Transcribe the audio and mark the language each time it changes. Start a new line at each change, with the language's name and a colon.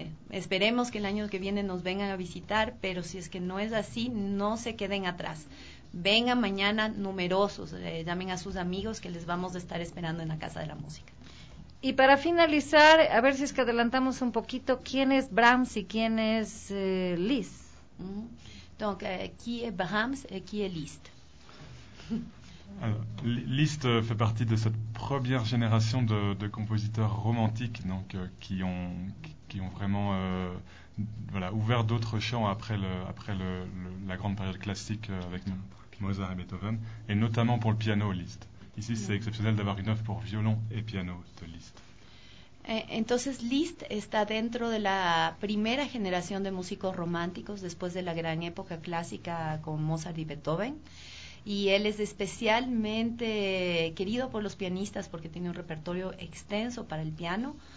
Spanish: Esperemos que el año que viene nos vengan a visitar, pero si es que no es así, no se queden atrás. Vengan mañana numerosos, llamen a sus amigos que les vamos a estar esperando en la Casa de la Música. Y para finalizar, a ver si es que adelantamos un poquito, ¿quién es Brahms y quién es Liszt?
French: Donc, qui est Brahms et qui est Liszt? Alors, Liszt fait partie de cette première génération de compositeurs romantiques, donc qui ont vraiment ouvert d'autres champs après la grande période classique avec Mozart et Beethoven, et notamment pour le piano Liszt. Ici, c'est exceptionnel d'avoir une œuvre pour violon et piano de Liszt.
Spanish: Entonces Liszt está dentro de la primera generación de músicos románticos después de la gran época clásica con Mozart y Beethoven, y él es especialmente querido por los pianistas porque tiene un repertorio extenso para el piano.